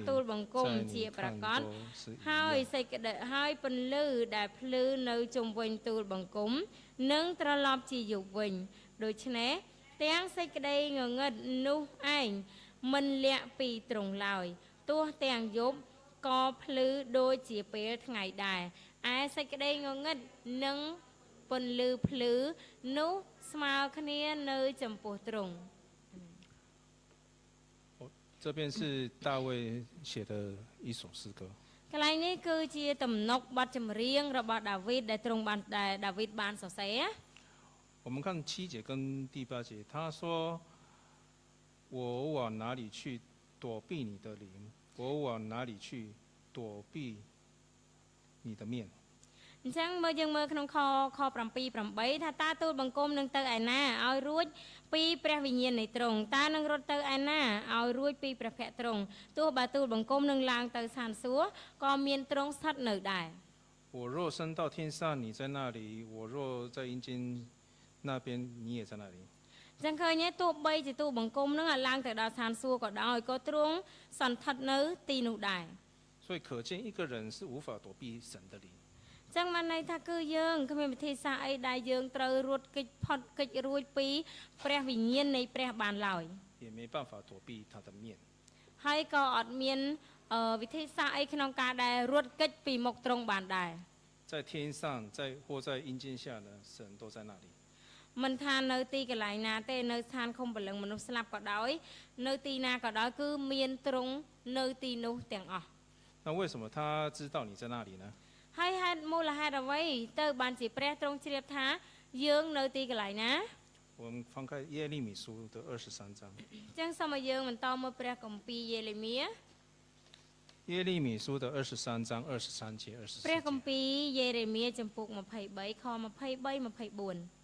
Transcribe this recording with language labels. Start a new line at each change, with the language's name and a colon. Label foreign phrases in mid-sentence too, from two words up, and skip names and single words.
Khmer: ទូលបង្គំជាប្រកបហើយពន្លឺដែលភ្លឺនៅជុំវិញទូលបង្គំនឹងត្រឡប់ជាយុគវិញដូច្នេះទាំងសេចក្តីងងឹតនោះឯងមិនលាក់ពីទ្រង់ឡើយទោះទាំងយប់ក៏ភ្លឺដូចជាពេលថ្ងៃដែរឯសេចក្តីងងឹតនិងពន្លឺភ្លឺនោះស្មើគ្នានៅចំពោះទ្រង់
Chinese: 这边是大卫写的一首诗歌。
Khmer: កន្លែងនេះគឺជាទំនុកបទចម្រៀងរបស់ដាវីតដែលទ្រង់បានដាវីតបានសរសេរ
Chinese: 我们看7节跟第8节，他说：“我往哪里去躲避你的灵？我往哪里去躲避你的面？”
Khmer: អញ្ចឹងមើលយើងមើលក្នុងខ7:8ថាតើទូលបង្គំនឹងទៅឯណាឲ្យរួចពីព្រះវិញ្ញាណនៃទ្រង់តើនឹងរត់ទៅឯណាឲ្យរួចពីព្រះភ័ក្ត្រទ្រង់ទោះបើទូលបង្គំនឹងឡើងទៅឋានសួគ៌ក៏មានទ្រង់ស្ថិតនៅដែរ
Chinese: 我若升到天上，你在那里；我若在阴间那边，你也在那里。
Khmer: ចឹងឃើញទេទោះបីជាទូលបង្គំនឹងឲ្យឡើងទៅដល់ឋានសួគ៌ក៏ដោយក៏ទ្រង់សន្ធិដ្ឋនៅទីនោះដែរ
Chinese: 所以可见一个人是无法躲避神的灵。
Khmer: ចឹងបានន័យថាគឺយើងគ្មានវិធីសាស្ត្រអីដែលយើងត្រូវរត់គេចផុតគេចរួចពីព្រះវិញ្ញាណនៃព្រះបានឡើយ
Chinese: 也没办法躲避他的面
Khmer: ហើយក៏អត់មានវិធីសាស្ត្រអីក្នុងការដែលរត់គេចពីមុខទ្រង់បានដែរ
Chinese: 在天上或在阴间下呢神都在那里
Khmer: មិនថានៅទីកន្លែងណាទេនៅស្ថានឃុំព្រលឹងមនុស្សស្លាប់ក៏ដោយនៅទីណាក៏ដោយគឺមានទ្រង់នៅទីនោះទាំងអស់
Chinese: 那为什么他知道你在那里呢
Khmer: ហើយហេតុមូលហេតុអ្វីទៅបានជាព្រះទ្រង់ជ្រាបថាយើងនៅទីកន្លែងណា
Chinese: 我们翻开耶利米书的23章
Khmer: ចឹងសូមឲ្យយើងបន្តមើលព្រះគម្ពីរយេរេមៀ
Chinese: 耶利米书的23章23节24节
Khmer: ព្រះគម្ពីរយេរេមៀចំពុក23ខ23 24